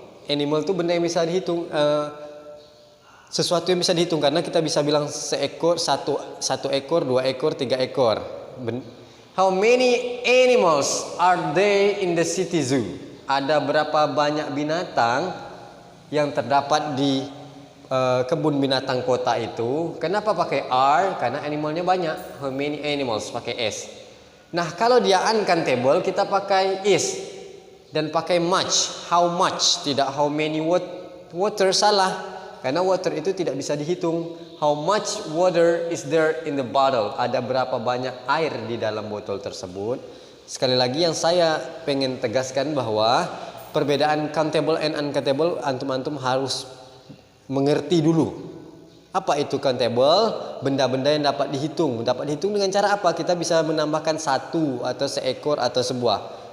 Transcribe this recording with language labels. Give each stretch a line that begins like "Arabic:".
Indonesian: Animal itu benda yang bisa dihitung. Sesuatu yang bisa dihitung, karena kita bisa bilang seekor, satu ekor, 2 ekor, 3 ekor.
English: How many animals are there in the city zoo?
Indonesian: Ada berapa banyak binatang yang terdapat di kebun binatang kota itu? Kenapa pakai are? Karena animalnya banyak. How many animals pakai s. Nah, kalau dia uncountable kita pakai is dan pakai much. How much, tidak how many water, salah. Karena water itu tidak bisa dihitung.
English: How much water is there in the bottle?
Indonesian: Ada berapa banyak air di dalam botol tersebut? Sekali lagi yang saya pengen tegaskan bahwa perbedaan countable and uncountable antum-antum harus mengerti dulu. Apa itu countable? Benda-benda yang dapat dihitung. Dapat dihitung dengan cara apa? Kita bisa menambahkan satu atau seekor atau sebuah.